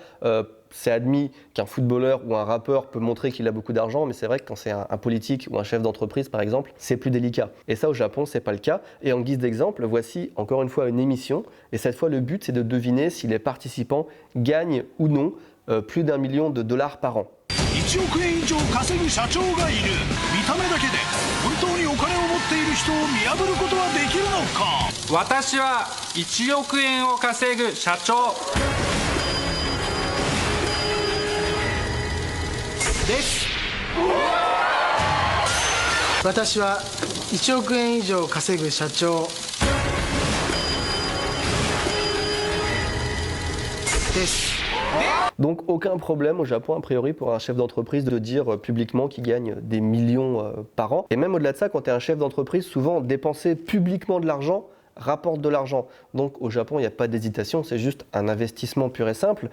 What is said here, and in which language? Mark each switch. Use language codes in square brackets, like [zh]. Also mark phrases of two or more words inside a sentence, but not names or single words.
[fr] C'est admis qu'un footballeur ou un rappeur peut montrer qu'il a beaucoup d'argent, mais c'est vrai que quand c'est un politique ou un chef d'entreprise, par exemple, c'est plus délicat. Et ça, au Japon, c'est pas le cas. Et en guise d'exemple, voici encore une fois une émission. Et cette fois, le but, c'est de deviner si les participants gagnent ou non plus d'1 million de dollars par an. [ja] 1 億円以上稼ぐ社長がいる。見た目だけで本当にお金を持っている人を見破ることはできるのか。私は1億円を稼ぐ社長です。私は1億円以上稼ぐ社長です。 [fr] Donc aucun problème au Japon a priori pour un chef d'entreprise de dire publiquement qu'il gagne des millions par an. Et même au-delà de ça, quand tu es un chef d'entreprise, souvent dépenser publiquement de l'argent rapporte de l'argent. Donc au Japon, il n'y a pas d'hésitation, c'est juste un investissement pur et simple.